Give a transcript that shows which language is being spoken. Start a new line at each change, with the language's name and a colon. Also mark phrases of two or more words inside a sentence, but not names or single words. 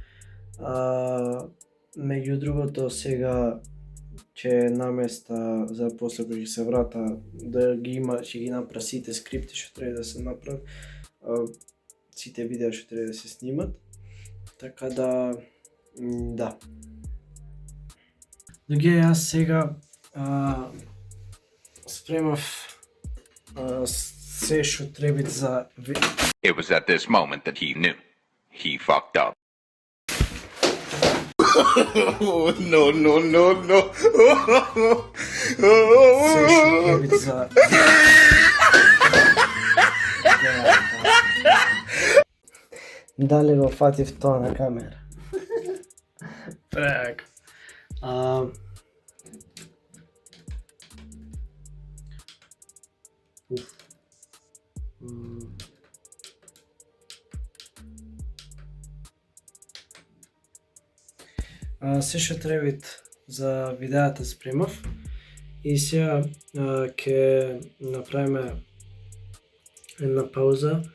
Macedonian: Меѓу другото сега ќе наместа за после кога ќе се врата да ги има, ќе ги направи сите скрипти што треба да се направат, сите видеа што треба да се снимат. Така да да. Луѓе, јас сега спремав се што треба за
English: It was at this moment that he knew. He fucked up. No, no, no, no.
Macedonian: се што треба за Дали го фатив тоа на камера? Преако. Се што треба за видеата спремав и сега ќе направиме една пауза